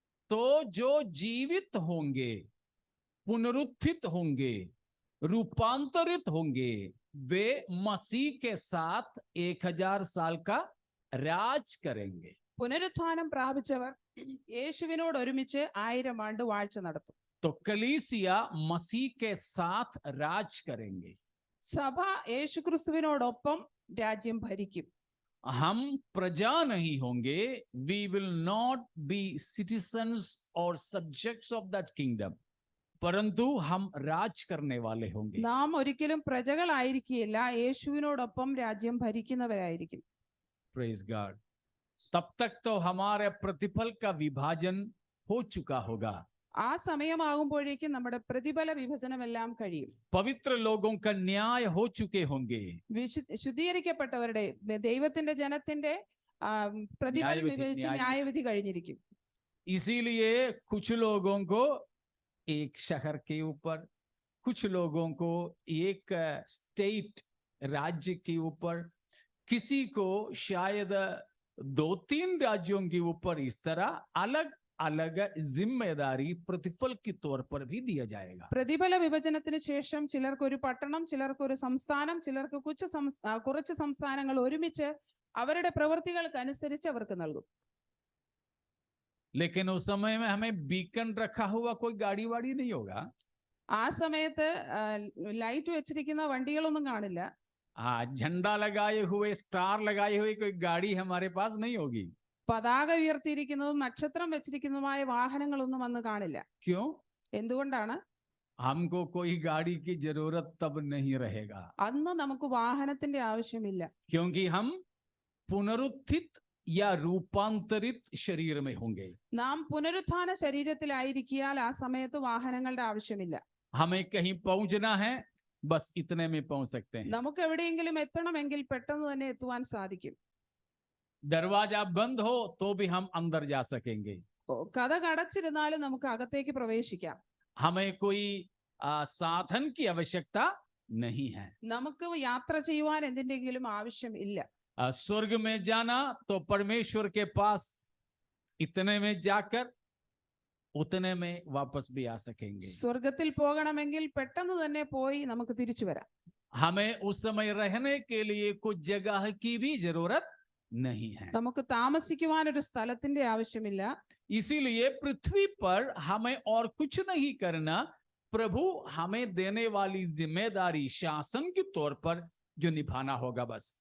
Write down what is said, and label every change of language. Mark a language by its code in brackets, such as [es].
[hi] तो जो जीवित होंगे, पुनरुत्थित होंगे, रूपांतरित होंगे, वे मसीह के साथ 1000 साल का राज करेंगे। [ml] പുനരുത്ഥാനം പ്രാപിച്ചവർ യേശുവിനോട് ഒരുമിച്ച് 1000 ആണ്ട് വാഴ്ച നടത്തും. [hi] तो कलीसिया मसीह के साथ राज करेंगे। [ml] സഭ യേശുക്രിസ്തുവിനോടൊപ്പം രാജ്യം ഭരിക്കും. [hi] हम प्रजा नहीं होंगे, [en] we will not be citizens or subjects of that kingdom, [hi] परंतु हम राज करने वाले होंगे। [ml] നാം ഒരിക്കലും പ്രജകളായിരിക്കില്ല, യേശുവിനോടൊപ്പം രാജ്യം ഭരിക്കുന്നവരായിരിക്കും. [en] Praise God. [hi] तब तक तो हमारे प्रतिफल का विभाजन हो चुका होगा। [ml] ആ സമയമാകുമ്പോഴേക്കും നമ്മുടെ പ്രതിഫല വിഭജനമെല്ലാം കഴിയും. [hi] पवित्र लोगों का न्याय हो चुके होंगे। [ml] ശുദ്ധീകരിക്കപ്പെട്ടവരുടെ ദൈവത്തിന്റെ ജനത്തിന്റെ പ്രതിഫലം വിഭജിച്ച് ന്യായവിധി കഴിഞ്ഞിരിക്കും. [hi] इसीलिए कुछ लोगों को एक शहर के ऊपर, कुछ लोगों को एक स्टेट राज्य के ऊपर, किसी को शायद 2-3 राज्यों के ऊपर इस तरह अलग अलग जिम्मेदारी प्रतिफल के तौर पर भी दिया जाएगा। [ml] പ്രതിഫല വിഭജനത്തിന് ശേഷം ചിലർക്ക് ഒരു പട്ടണം, ചിലർക്ക് ഒരു സംസ്ഥാനം, ചിലർക്ക് കുറച്ച് സംസ്ഥാനങ്ങൾ ഒരുമിച്ച് അവരുടെ പ്രവൃത്തികൾക്ക് അനുസരിച്ച് അവർക്ക് നൽകും. [hi] लेकिन उस समय में हमें बीकन रखा हुआ कोई गाड़ी वाड़ी नहीं होगा। [ml] ആ സമയത്ത് ലൈറ്റ് വെച്ചിരിക്കുന്ന വണ്ടികളൊന്നും കാണില്ല. [hi] झंडा लगाए हुए, स्टार लगाए हुए कोई गाड़ी हमारे पास नहीं होगी। [ml] പതാക ഉയർത്തിയിരിക്കുന്നതും നക്ഷത്രം വെച്ചിരിക്കുന്നതുമായ വാഹനങ്ങളൊന്നും അന്ന് കാണില്ല. [hi] क्यों? [ml] എന്തുകൊണ്ടാണ്? [hi] हमको कोई गाड़ी की जरूरत तब नहीं रहेगा, [ml] അന്ന് നമുക്ക് വാഹനത്തിന്റെ ആവശ്യമില്ല. [hi] क्योंकि हम पुनरुत्थित या रूपांतरित शरीर में होंगे। [ml] നാം പുനരുത്ഥാന ശരീരത്തിലായിരിക്കാൽ ആ സമയത്ത് വാഹനങ്ങളുടെ ആവശ്യമില്ല. [hi] हमें कहीं पहुंचना है, बस इतने में पहुंच सकते हैं। [ml] നമുക്ക് എവിടെയെങ്കിലും എത്തണമെങ്കിൽ പെട്ടെന്ന് തന്നെ എത്തുവാൻ സാധിക്കും. [hi] दरवाजा बंद हो तो भी हम अंदर जा सकेंगे। [ml] കഥ അടച്ചിരുന്നാലും നമുക്ക് അകത്തേക്ക് പ്രവേശിക്കാം. [hi] हमें कोई साधन की आवश्यकता नहीं है। [ml] നമുക്ക് യാത്ര ചെയ്യുവാൻ എന്തിന്റെങ്കിലും ആവശ്യമില്ല. [hi] स्वर्ग में जाना तो परमेश्वर के पास इतने में जाकर उतने में वापस भी आ सकेंगे। [ml] സ്വർഗത്തിൽ പോകണമെങ്കിൽ പെട്ടെന്ന് തന്നെ പോയി നമുക്ക് തിരിച്ചു വരാം. [hi] हमें उस समय रहने के लिए कुछ जगह की भी जरूरत नहीं है। [ml] നമുക്ക് താമസിക്കുവാൻ ഒരു സ്ഥലത്തിന്റെ ആവശ്യമില്ല. [hi] इसीलिए पृथ्वी पर हमें और कुछ नहीं करना, प्रभु हमें देने वाली जिम्मेदारी शासन के तौर पर जो निभाना होगा बस।